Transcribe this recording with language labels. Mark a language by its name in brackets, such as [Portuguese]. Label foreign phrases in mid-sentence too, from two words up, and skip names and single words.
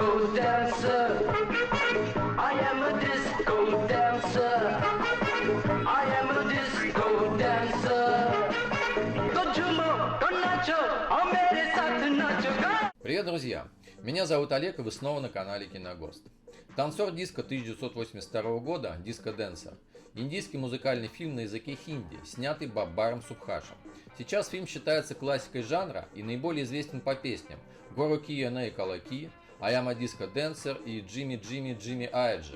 [English] dancer. I am a disco dancer. I am a disco dancer. [Hindi] तो झूमो, तो नाचो, और मेरे साथ नाचो. [Russian] Привет, друзья! Меня зовут Олег, и вы снова на канале Киногост. Танцор диска 1982 года «Диско Денсер» – индийский музыкальный фильм на языке хинди, снятый Баббаром Субхашем. Сейчас фильм считается классикой жанра и наиболее известен по песням «Гору Кия Ней Калаки», «I am a Disco Dancer» и «Джимми Джимми Джимми Айджи».